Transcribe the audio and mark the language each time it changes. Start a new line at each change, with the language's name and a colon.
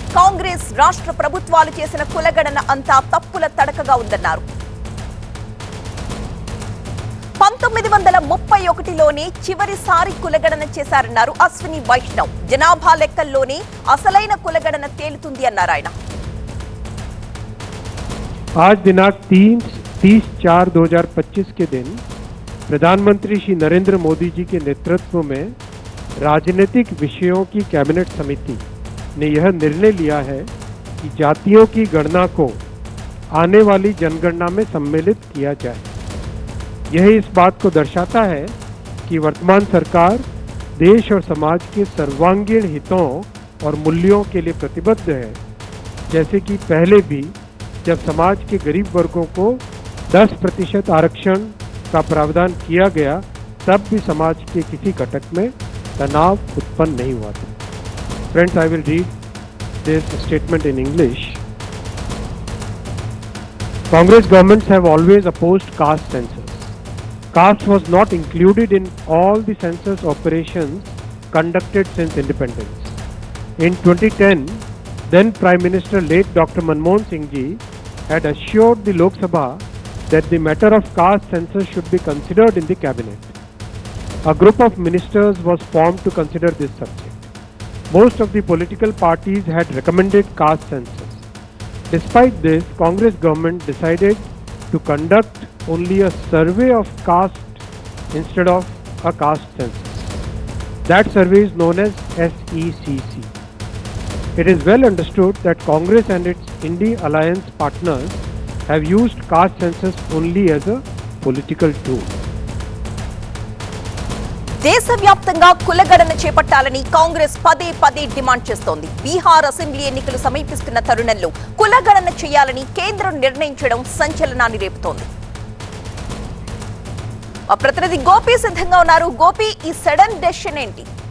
Telugu: కాంగ్రెస్ రాష్ట్ర ప్రభుత్వాలు చేసిన కులగణన అంతా తప్పుల తడకగా ఉందన్నారు. 1931లోనే చివరిసారి కులగణన చేశారన్నారు అశ్విని వైష్ణవ్. జనాభా లెక్కల్లోనే అసలైన కులగణన తేలుతుంది అన్నారు ఆయన.
Hindi: आज दिनांक 30/4/2025 के दिन प्रधानमंत्री श्री नरेंद्र मोदी जी के नेतृत्व में राजनीतिक विषयों की कैबिनेट समिति ने यह निर्णय लिया है कि जातियों की गणना को आने वाली जनगणना में सम्मिलित किया जाए। यह इस बात को दर्शाता है कि वर्तमान सरकार देश और समाज के सर्वांगीण हितों और मूल्यों के लिए प्रतिबद्ध है। जैसे कि पहले भी जब समाज के गरीब वर्गों को 10% आरक्षण का प्रावधान किया गया, तब भी समाज के किसी घटक में तनाव उत्पन्न नहीं हुआ था।
English: Friends, I will read this statement in English. Congress governments have always opposed caste census. Caste was not included in all the census operations conducted since independence. In 2010, then Prime Minister late Dr. Manmohan Singh ji had assured the Lok Sabha that the matter of caste census should be considered in the cabinet. A group of ministers was formed to consider this subject. Most of the political parties had recommended caste census. Despite this, Congress government decided to conduct only a survey of caste instead of a caste census. That survey is known as SECC. It is well understood that Congress and its India alliance partners have used caste census only as a political tool.
Telugu: దేశవ్యాప్తంగా కులగణన చేపట్టాలని కాంగ్రెస్ పదే పదే demand చేస్తోంది. Bihar assembly ఎన్నికలు సమీపిస్తున్న తరుణంలో కులగణన చేయాలని కేంద్రం నిర్ణయించడం సంచలనాన్ని రేపుతోంది. మా ప్రతినిధి గోపి సిద్ధంగా ఉన్నారు. గోపి, ఈ సడన్ డెసిషన్ ఏంటి?